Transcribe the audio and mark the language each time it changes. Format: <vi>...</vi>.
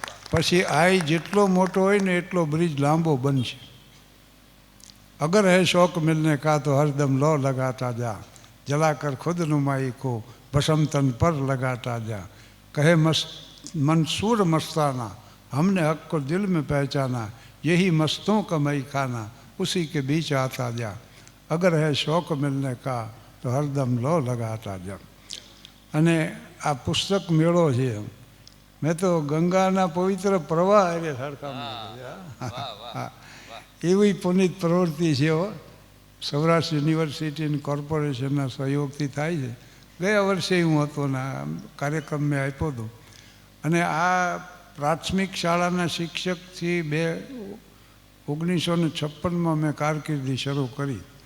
<gu>પછી આઈ જેટલો મોટો હોય ને એટલો બ્રિજ લાંબો બનશે.</gu> <hi>અગર હે શોક મિલને કા તો હરદમ લો લગાતા જા, જલાકર ખુદ નુમાઈ કો ભસમ તન પર લગાતા જા. કહે मंसूर मस्ताना, हमने हक को दिल में पहचाना, यही मस्तों का मई खाना, उसी के बीच आता जा. अगर है शौक मिलने का तो हरदम लो लगाता जा.</hi> <gu>અને આ પુસ્તક મેળો છે. મેં તો ગંગાના પવિત્ર પ્રવાહ એટલે સરખામણી એવી પુનિત પ્રવૃત્તિ છે. સૌરાષ્ટ્ર યુનિવર્સિટી અને કોર્પોરેશનના સહયોગથી થાય છે. ગયા વર્ષે હું હતો ને આ કાર્યક્રમ મેં આપ્યો હતો. અને આ પ્રાથમિક શાળાના શિક્ષકથી 1956માં મેં કારકિર્દી શરૂ કરી.</gu>